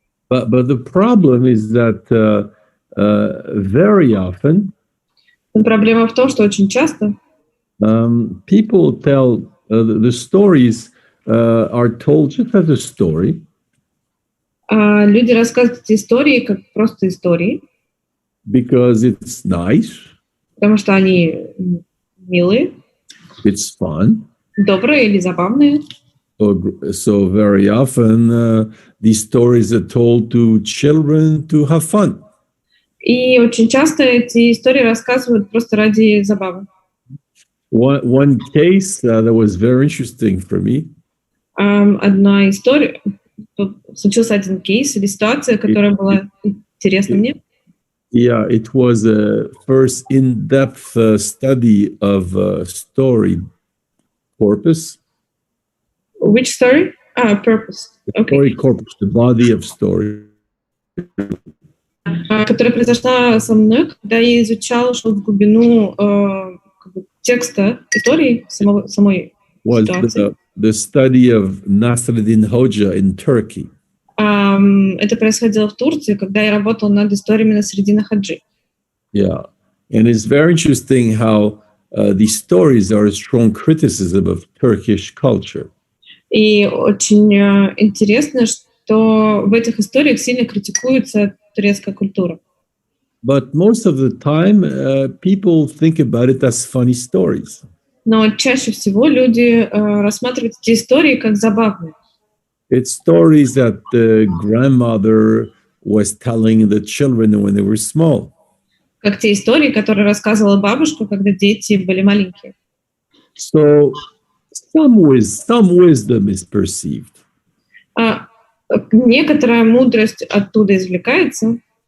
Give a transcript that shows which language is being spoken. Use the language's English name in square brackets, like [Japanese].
[English] But the problem is that very often [Russian] Но проблема в том, что очень часто [English] people tell the stories are told just as a story. [Russian] Люди рассказывают эти истории как просто истории, [English] Because it's nice, [Russian] потому что они милые, [English] it's fun. [Russian] добрые или забавные. [English] So very often these stories are told to children to have fun. [Russian] И очень часто эти истории рассказывают просто ради забавы. [English] One case that was very interesting for me. [Russian] Одна история, случился один кейс или ситуация, которая была интересна мне. [English] Yeah, it was a first in-depth study of story corpus. Which story? Purpose. Okay. Story corpus, the body of story. [Russian] Которая произошла со мной, когда я изучала, шел в глубину текста истории самой ситуации. [English] The study of Nasruddin Hoxha in Turkey. [Russian] Это происходило в Турции, когда я работала над историями Насреддина Ходжи. [English] Yeah, and it's very interesting how these stories are a strong criticism of Turkish culture. [Russian] И очень интересно, что в этих историях сильно критикуется турецкая культура. [English] But most of the time, people think about it as funny stories. [Russian] Но чаще всего люди рассматривают эти истории как забавные. [English] It's stories that the grandmother was telling the children when they were small. [Russian] Как те истории, которые рассказывала бабушка, когда дети были маленькие. [English] So some wisdom is perceived. [Russian] Некоторая мудрость оттуда извлекается.